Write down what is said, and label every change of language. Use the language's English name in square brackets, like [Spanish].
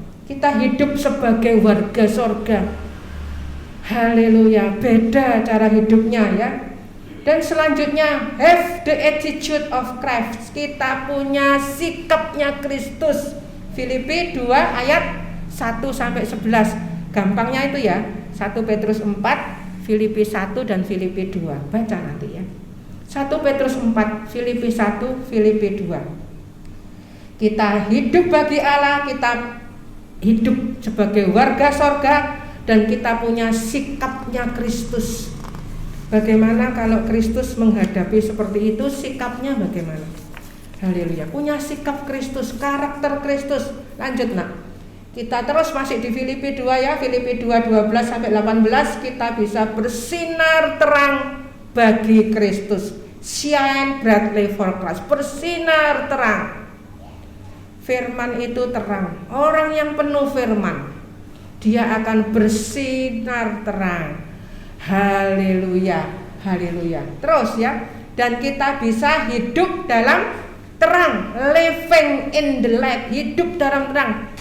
[Indonesian] Kita hidup sebagai warga sorga. Haleluya. Beda cara hidupnya ya. Dan selanjutnya, [English] have the attitude of Christ. [Indonesian] Kita punya sikapnya Kristus. Filipi 2 ayat 1 sampai 11. Gampangnya itu ya. 1 Petrus 4, Filipi 1 dan Filipi 2. Baca nanti ya. 1 Petrus 4, Filipi 1, Filipi 2. Kita hidup bagi Allah, kita hidup sebagai warga sorga, dan kita punya sikapnya Kristus. Bagaimana kalau Kristus menghadapi seperti itu, sikapnya bagaimana? Haleluya. Punya sikap Kristus, karakter Kristus. Lanjut nak. Kita terus masih di Filipi 2 ya. Filipi 2 12 sampai 18. Kita bisa bersinar terang bagi Kristus. [English] Shine brightly for Christ. [Indonesian] Bersinar terang. Firman itu terang. Orang yang penuh firman, dia akan bersinar terang. Haleluya, haleluya. Terus ya, dan kita bisa hidup dalam terang, [English] living in the light, [Indonesian] hidup dalam terang.